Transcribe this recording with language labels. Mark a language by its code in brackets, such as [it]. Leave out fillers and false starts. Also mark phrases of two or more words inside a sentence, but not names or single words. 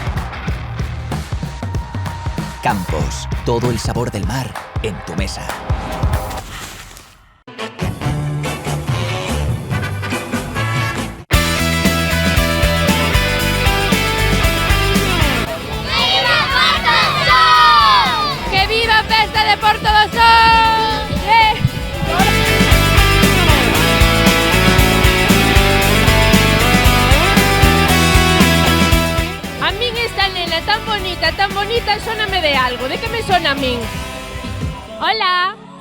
[es] Campos, todo el sabor del mar en tu mesa. [gl] ¡Que viva a festa de Porto do Son! A min esta nena tan bonita, sóname de algo. De que me sona a min? Hola!